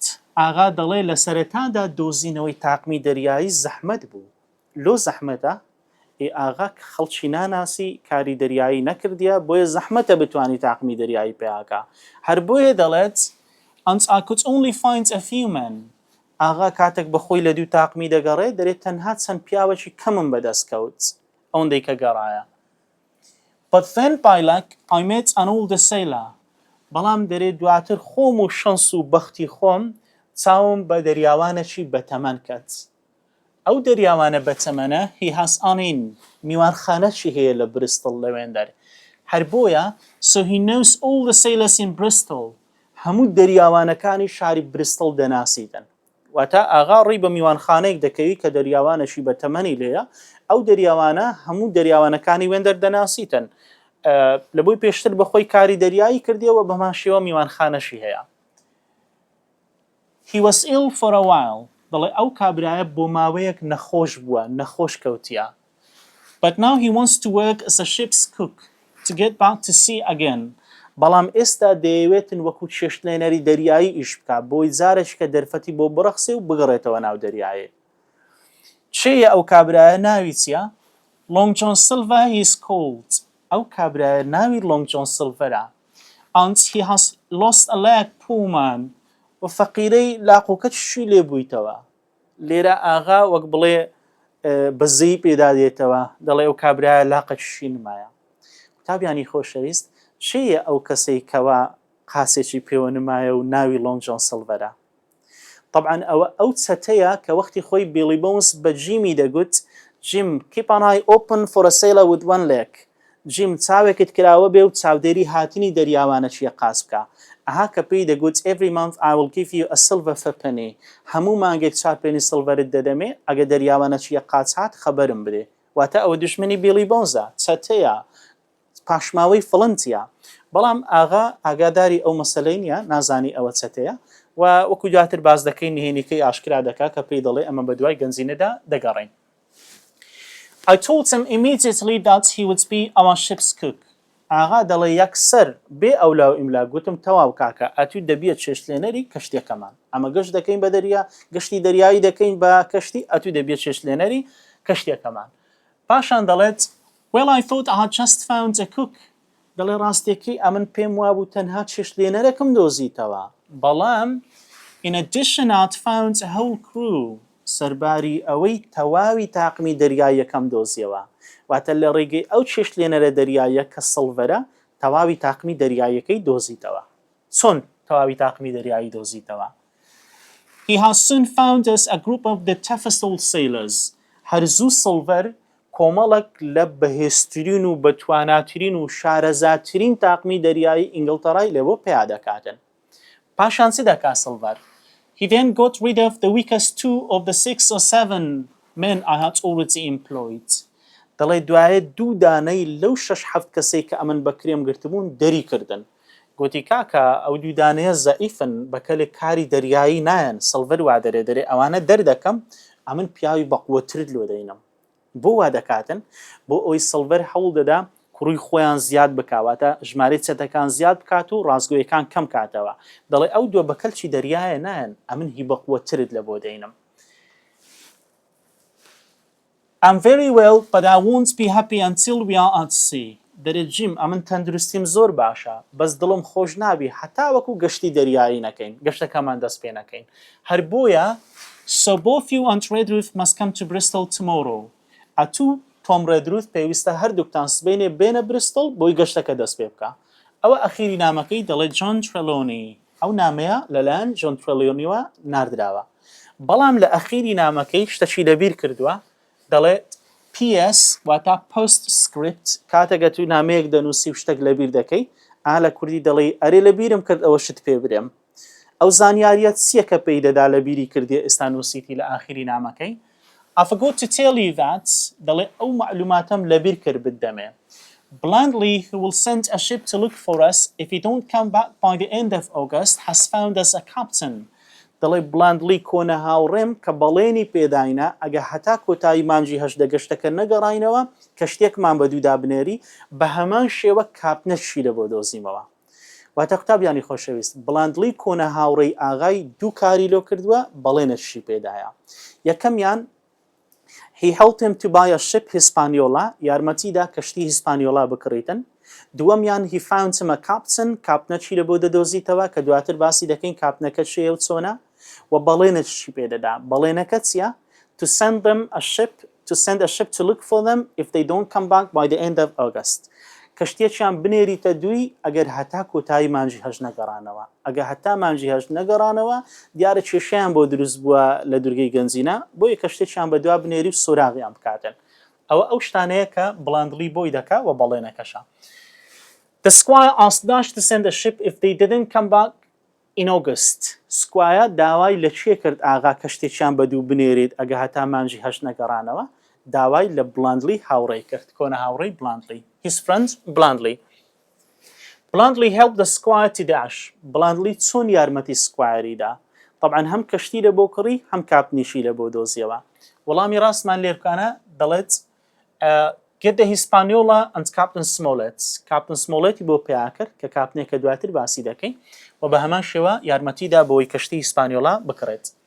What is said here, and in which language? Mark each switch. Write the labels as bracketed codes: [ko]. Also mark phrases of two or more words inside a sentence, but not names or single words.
[ckb] ئاغا دەڵێ لە سەرەتادا دۆزینەوەی تاقمی دەریایی زەحمەت بوو. لۆ زەحمەتە ئاغا خەڵکی ناناسی کاری دەریایی نەکردیە بۆیە زەحمەتە بتوانی تاقمی دەریایی پێیاکە. هەر بۆیە دەڵێت [en] And I could only find a few men. [ckb] ئاغا کاتێک بەخۆی لە دوو تاقمی دەگەڕێ دەرێت تەنها چەند پیاوەکی کەمم بەدەست کەوت ئەوەندەی کە گەڕایە. [en] But then by luck I met an older sailor. [ckb] بەڵام دەرێت دواتر خۆم و شەنس و بەختی خۆم چاوم بە دەریاوانێکی بەتەمەن کەت. ئەو دەریاوانە بەتەمەنە [en] he has on in [ckb] میوانخانەشی هەیە لە برستڵ لەوێندەر. هەر بۆیە [en] so he knows all the sailors in Bristol. [ckb] هەموو دەریاوانەکانی شاری برستڵ دەناسیتن. واتە ئاغا ڕێی بە میوانخانەیەک دەکەوی کە دەریاوانەشی بە تەمەنی لێیە ئەو دەریاوانە هەموو دەریاوانەکانی وێندەر دەناسیتن لە بۆی پێشتر بەخۆی کاری دەریایی کردیەوە بەمان شێوە میوانخانەشی هەیە. [en] He was ill for a while. [ckb] دەڵێ ئەو کابرایە بۆ ماوەیەک نەخۆش بووە نەخۆش کەوتیە. [en] But now he wants to work as a ship's cook to get back to sea again. [ckb] بەڵام ئێستا دەیەوێتن وەکو چێشتلێنەری دەریایی ئیش بکە بۆی جارێک کە دەرفەتی بۆ بڕەخسێ و بگەڕێتەوە ناو دەریایە. چێیە ئەو کابرایە ناوی چییە؟ [en] Long John Silver he is called. [ckb] ئەو کابرایە ناوی Long John Silverە. [en] And he has lost a leg poor man. [ckb] و فەقیرەی لاقوکەتشی لێ بوویتەوە. لێرە ئاغا وەک بڵێ بەزەی پێدا دێتەوە دەڵێ ئەو کابرایە لاقەتشی نمایە. قوتابیانی خۆشەویست چێیە ئەو کەسەی کەوا قاسێکی پێوە نمایە و ناوی لۆنگ جۆن سڵڤەرە. طبعا ئەو چەتەیە کە وەختی خۆی بیلی بۆنس بە جیمی دەگوت جیم [en] keep an eye open for a sailor with one leg. [ckb] جیم چاوێکت کراوە بێ و چاودێری هاتنی دەریاوانە چیە قاس بکە. ئەها کە پێی دەگوت [en] every month I will give you a silver for penny. [ckb] هەموو مانگێک 4 پێنی سڵڤەرت دەدەمێ ئەگە دەریاوانە چیە قاچ هات خەبەرم بدێ. واتە ئەوە دوشمنی بیلی بۆنزە، چەتەیە، پاشماوەی فڵنتیە. بەڵام ئاغا ئاگاداری ئەو مەسەلەی نیە، نازانی ئەوە چەتەیە و وەکو دواتر باز دەکەی نهێنیکەی ئاشکرا دەکا کە پێی دەڵێ ئەمە بە دوای گەنجینەدا دەگەڕین. [en] I told him immediately that he would be our ship's cook. [ckb] ئاغا دەڵێ یەکسەر بێ ئەولا و ئیملا گوتم تەواو کاکە ئەتوی دەبیێت چێشتلێنەری کەشتێکەمان. ئەمە گەشت دەکەین بە دەریا، گەشتی دەریایی دەکەین بە کەشتی، ئەتوی دەبیێت چێشتلێنەری کەشتێکەمان. پاشان دەڵێت [en] well I thought I had just found a cook. [ckb] دەڵێ ڕاستێکی ئەمن پێم وابوو تەنها چێشتلێنەرەکەم دۆزیتەوە، بەڵام [en] in addition I had found a whole crew. [ckb] سەرباری ئەوەی تەواوی تاقمی دەریایەکەم دۆزیەوە. واتە لە ڕێگەی ئەو چێشتلێنەرە دەریایە کە سڵڤەرە تەواوی تاقمی دەریایەکەی دۆزیتەوە. چۆن تەواوی تاقمی دەریایی دۆزیتەوە؟ [en] He has soon found us a group of the toughest old sailors. [ckb] هەرزوو سڵڤەر کۆمەڵک لە بەهێزترین و بەتواناترین و شارەزاترین تاقمی دەریایی ئینگلتەرای لێبۆ پیادەکاتن. پاشان چی دەکا سڵڤەر؟ [en] He then got rid of the weakest 2 of the 6 or 7 men I had already employed. [ckb] دەڵێ دوایە 2 دانەی لەو 6-7 کەسەی کە ئەمن بەکرێم گرتبوون دەری کردن. گوتی کاکە ئەو 2 دانەیە زەئیفن، بەکەلێک کاری دەریایی نایەن، سڵڤەر وا دەرێ ئەوانە دەردەکەم، ئەمن پیاوی بەقووەترت لۆ دەینم. بۆ وا دەکاتن؟ بۆ ئەوی سڵڤەر هەوڵ دەدا کوڕی خۆیان زیاد بکواتە ژمارەی چەتەکان زیاد بکات و ڕازگۆیەکان کەم کاتەوە. دەڵێ ئەو دووە بەکەلچی دەریایە نایەن، ئەمن هی بەقووەترت لە بۆ دەینم. [en] I'm very well, but I won't be happy until we are at sea. [ckb] دەرێت جیم ئەمن تەندروستیم زۆر باشە، بەس دڵم خۆش نابی هەتا وەکو گەشتی دەریایی نەکەین، گەشتەکەمان دەست پێ نەکەین. هەر بۆیە [en] so both you and Redruth must come to Bristol tomorrow. [ckb] ئەتوو تۆم ڕێدروت پێویستە هەردووکتان سبەینێ بێنە بریستڵ بۆی گەشتەکە دەست پێ بکە. ئەوە ئەخیری نامەکەی دەڵێت جۆن ترێلۆنی. ئەو نامەیە لەلایەن جۆن ترێلۆنیوە ناردراوە. بەڵام لە ئەخیری نامەکەی شتەشی لەبیر کردووە، دەڵێت PS واتە پۆست سکریپت، کاتێکە تو نامەیەک دەنووسی و شتێک لەبیر دەکەی، لە کوردی دەڵێ ئەرێ لەبیرم کرد ئەوە شت پێ برێم. ئەو زانیاریەت چییە کە پێی دەدا لەبیری کردی ئێستا نووسیتی لە ئاخیری نامەکەی؟ [en] I forgot to tell you that [ckb] دەڵێ ئەو معلوماتم لەبیر کرد بدەمێ. [en] Blandly, who will send a ship to look for us if he don't come back by the end of August, has found us a captain. [ckb] دەڵێ بلاندلی کۆنە هاوڕێم کە بەڵێنی پێداینە ئەگە هەتا کۆتایی مانجی هەشدە گەشتەکە نەگەڕاینەوە کەشتێکمان بە دوودا بنێری بە هەمان شێوە کاپنەشی لە بۆ دۆزیمەوە. واتە قوتابیانی خۆشەویست، بلاندلی کۆنە هاوڕێی ئاغای 2 کاری لۆ کردووە، بەڵێنەشی پێدایە. [en] یەکەمیان he helped him to buy a ship Hispaniola، [ckb] یارمەتیدا کەشتی هیسپانیۆلا بکڕیتن. [en] دووەمیان he found him a captain، [ckb] کاپنەچی لە بۆ دەدۆزیتەوە کە دواتر باسی دەکەین کاپنەکە چێە و چۆنە، و بەڵێنەشی پێدەدا. بەڵێنەکە چییە؟ [en] to send a ship to look for them if they don't come back by the end of August. [ckb] کەشتێکیان بنێریتە دووی ئەگەر هەتا کۆتایی مانجی هەژ نەگەڕانەوە. ئەگە هەتا مانجی هەژ نەگەڕانەوە دیارە کێشەیان بۆ دروست بووە لە دوورگەی گەنجینە، بۆیە کەشتێکیان بە دوا بنێری و سوراغیان بکاتن. ئەوە ئەو شتانەیە کە بڵاندلی بۆی دەکا و بەڵێنەکەشە. [en] The squire asked Dash to send a ship if they didn't come back in August. [ckb] سکوایە داوای لە چێ کرد ئاغا کەشتێکیان بە دوو بنێرێت ئەگە هەتا مانجی هەژ نەگەڕانەوە؟ داوای لە بلاندلی هاوڕێی کرد، کۆنە هاوڕێی بلاندلی. [en] His friend Blandly. Blandly helped the squire to dash. [ckb] Blandly چۆن یارمەتی سکوایریدا؟ طبعا هەم کەشتی لە بۆ کڕی هەم کاپنیشی لە بۆ دۆزیەوە. وەڵامی ڕاستمان لێ بکانە دەڵێت [en] get the Hispaniola and Captain Smollett. [ckb] Captain Smollett بۆ پیا کرد کە کاپنێکە دواتر باسی دەکەین و بە هەمان شێوە یارمەتیدا بۆی کەشتی هیسپانیۆلا بکڕێت.